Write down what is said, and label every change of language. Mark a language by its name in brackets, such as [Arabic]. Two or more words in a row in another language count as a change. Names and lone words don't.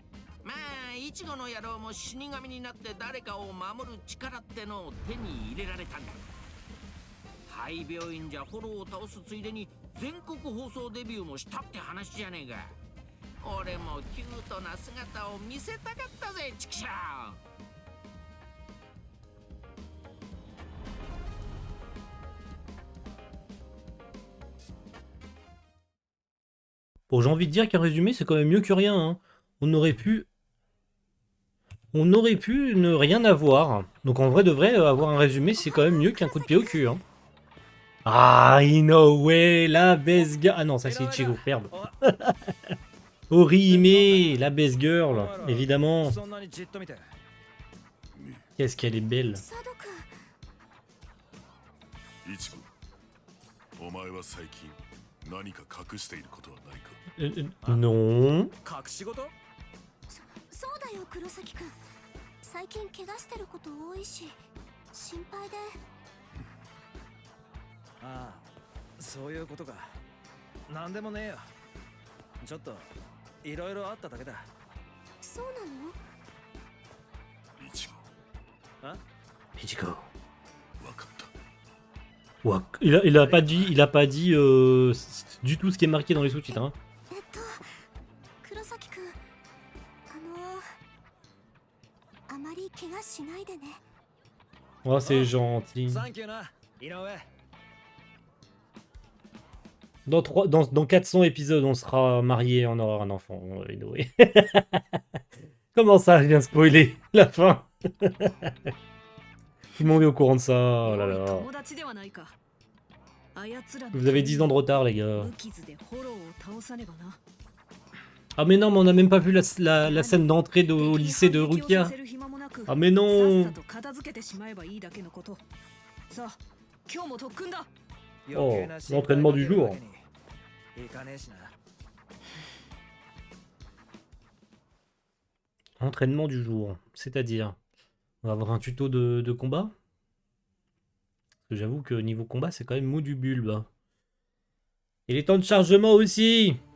[Japanese] まあイチゴの野郎も死神になって誰かを守る力ってのを手に入れられたんだ。廃病院じゃフォローを倒すついでに全国放送デビューもしたって話じゃねえか。俺もキュートな姿を見せたかったぜ、チキシャー。 [French] Bon, j'ai envie de dire qu'un résumé, c'est quand même mieux que rien, hein. On aurait pu ne rien avoir. Donc en vrai de vrai, avoir un résumé, c'est quand même mieux qu'un coup de pied au cul, hein. Ah, Inoue, la [English] baisse girl. [French] Ah non, ça c'est Ichigo, merde. Orihime, la [English] baisse girl, [French] évidemment. Qu'est-ce qu'elle est belle. [Japanese] 佐渡君、イチゴ、お前は最近何か隠していることはないか？ [French] Non. [Japanese] 隠し事？そうだよ黒崎君。最近怪我してること多いし心配で。ああ、そういうことか。なんでもねえよ。ちょっといろいろあっただけだ。そうなの？イチゴ、あ？ Ichigo. わかった。 [French] Ouais, il a pas dit du tout ce qui est marqué dans les sous-titres, hein. [Japanese] 黒崎君、あまり怪我しないでね。 [French] Oh, c'est gentil. [Japanese] サンキューな、井上。 [French] Dans 400 épisodes, on sera mariés, on aura un enfant. Inoue. Comment ça, je viens de spoiler la fin? Tout le monde est au courant de ça, oh là là. [Japanese] 友達ではないか。あやつらの [French] Vous avez 10 ans de retard, les gars. [Japanese] 無傷でフォローを倒さねばな。 [French] Ah mais non, mais on n'a même pas vu la scène d'entrée au lycée de Rukia. Ah mais non. Oh, l'entraînement du jour. [Japanese] いかねえしな。 [French] Entraînement du jour, c'est-à-dire, on va avoir un tuto de combat. Parce que j'avoue que niveau combat, c'est quand même mou du bulbe. Et les temps de chargement aussi.